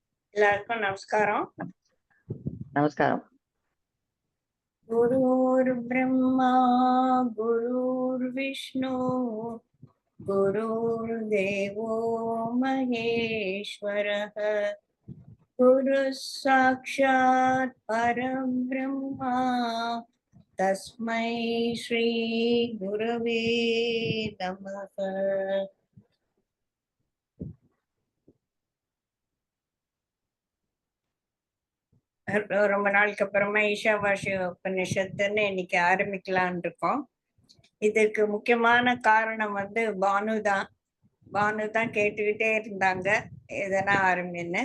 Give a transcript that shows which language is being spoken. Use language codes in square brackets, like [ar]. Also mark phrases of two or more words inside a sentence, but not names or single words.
[ta] எல்லாருக்கும் நமஸ்காரம். நமஸ்காரம். [sa] गुरुर् ब्रह्मा गुरुर् विष्णु गुरुर् देवो महेश्वरः गुरु साक्षात् परम् ब्रह्मा तस्मै श्री गुरवे नमः. [ta] ரொம்ப நாளுக்கு அப்புறமா ஈஷாவாசிய உபநிஷத்துன்னு இன்னைக்கு ஆரம்பிக்கலான் இருக்கோம். இதுக்கு முக்கியமான காரணம் பானு தான் கேட்டுக்கிட்டே இருந்தாங்க எதனா ஆரம்பின்னு.